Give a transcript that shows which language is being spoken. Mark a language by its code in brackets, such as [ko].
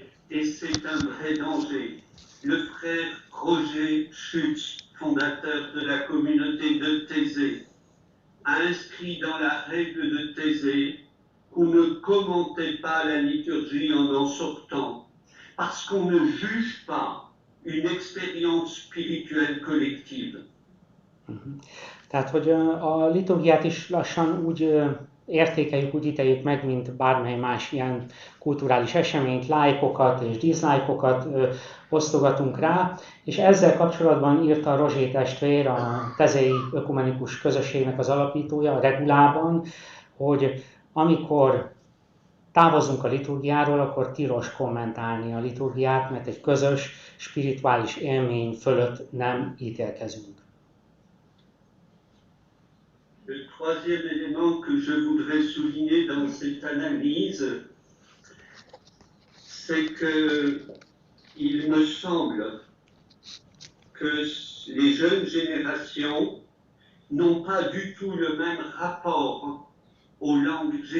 [fr] Et c'est un vrai danger. Le frère Roger Schütz, fondateur de la communauté de Thésée, a inscrit dans la règle de Thésée qu'on ne commentait pas la liturgie en sortant, parce qu'on ne juge pas une expérience spirituelle collective. [hu] Tehát, hogy a liturgiát is lassan úgy értékeljük, úgy ítéljük meg, mint bármely más ilyen kulturális eseményt, lájkokat és diszlájkokat osztogatunk rá, és ezzel kapcsolatban írta Rozsé testvér, a tezei ökumenikus közösségnek az alapítója, a Regulában, hogy amikor távozunk a liturgiáról, akkor tilos kommentálni a liturgiát, mert egy közös, spirituális élmény fölött nem ítélkezünk. [fr] Le troisième élément que je voudrais souligner dans cette analyse, c'est qu'il me semble que les jeunes générations n'ont pas du tout le même rapport aux langues.